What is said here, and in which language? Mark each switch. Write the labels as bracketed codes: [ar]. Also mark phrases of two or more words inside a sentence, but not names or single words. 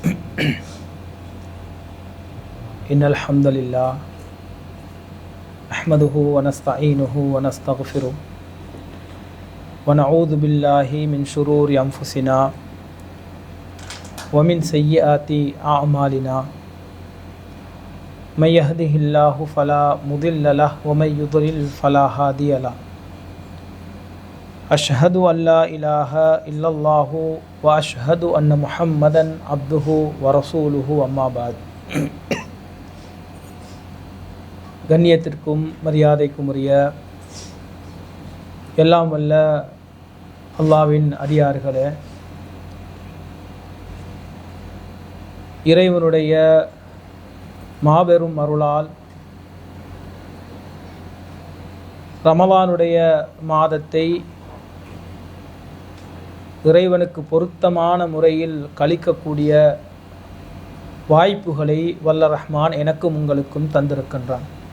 [ar] إن الحمد لله نحمده ونستعينه ونستغفره ونعوذ بالله من شرور أنفسنا ومن سيئات أعمالنا من يهده الله فلا مضل له ومن يضلل فلا هادي له أشهد أن لا إله إلا الله وأشهد أن محمدا عبده ورسوله أما بعد. [ta] கண்ணியத்திற்கும் மரியாதைக்கும் உரிய எல்லாம் வல்ல அல்லாஹ்வின் அடியார்களே, இறைவனுடைய மாபெரும் அருளால் ரமலானுடைய மாதத்தை இறைவனுக்கு பொருத்தமான முறையில் கழிக்கக்கூடிய வாய்ப்புகளை வல்ல ரஹ்மான் எனக்கும் உங்களுக்கும் தந்திருக்கின்றான்.